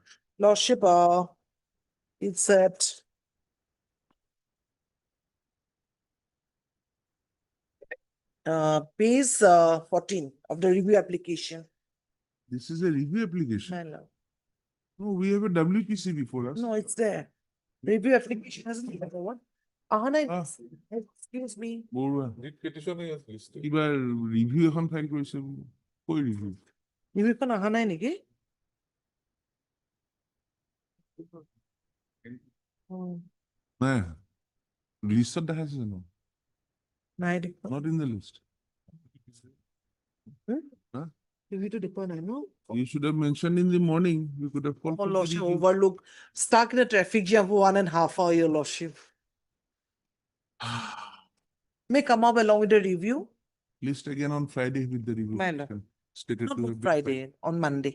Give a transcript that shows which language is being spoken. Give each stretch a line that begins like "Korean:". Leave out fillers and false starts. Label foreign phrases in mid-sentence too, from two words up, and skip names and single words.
English: Lordship, it's at page 14 of the review application. This is a review application. My lord. No, we have a WPC before us. No, it's there. Review application hasn't been one. Excuse me. Borua.
Assamese: কিবা রিভিউ এখন ফাইল কৰিছে কৈ ৰিভিউ ৰিভিউখন অহা নাই নেকি? নাই লিষ্টত দেখাইছে জানো নাই দেখোন।
English: not in the list
Assamese: ৰিভিউটো দেখুৱা নাই ন?
English: you should have mentioned in the morning you could have called Oh, for the Lordship, review. overlook. Stuck in a traffic jam for 1.5 hours, your Lordship. May come up along with the review. List again on Friday with the review My lord. petition. Stated Not to on have been Friday, on Monday.